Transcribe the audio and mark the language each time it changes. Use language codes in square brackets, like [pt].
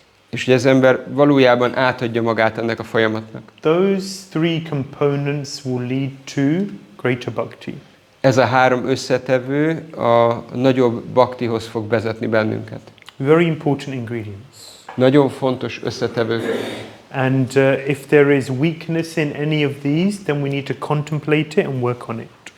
[hu] És hogy az ember valójában átadja magát ennek a folyamatnak. [en] Those three components will lead to greater bhakti. [hu] Ez a három összetevő a nagyobb bhaktihoz fog vezetni bennünket. [en] Very important ingredients. [hu] Nagyon fontos összetevők. [en] And if there is weakness in any of these, then we need to contemplate it and work on it.